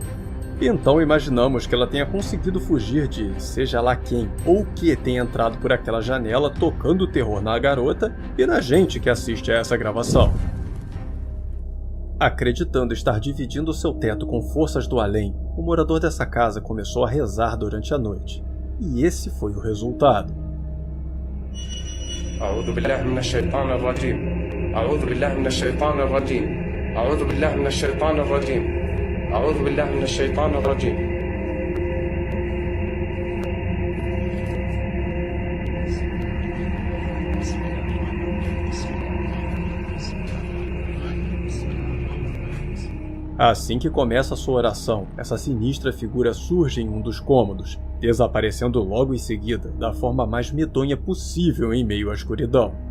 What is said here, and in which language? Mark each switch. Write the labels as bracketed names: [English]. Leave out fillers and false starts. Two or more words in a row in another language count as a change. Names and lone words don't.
[Portuguese] Então imaginamos que ela tenha conseguido fugir de seja lá quem ou que tenha entrado por aquela janela tocando terror na garota e na gente que assiste a essa gravação. Acreditando estar dividindo seu teto com forças do além, o morador dessa casa começou a rezar durante a noite. E esse foi o resultado. [Arabic] أعوذ بالله من الشيطان الرجيم أعوذ بالله من الشيطان الرجيم أعوذ بالله من الشيطان الرجيم أعوذ بالله من الشيطان الرجيم. [Portuguese] Assim que começa a sua oração, essa sinistra figura surge em um dos cômodos, desaparecendo logo em seguida, da forma mais medonha possível em meio à escuridão.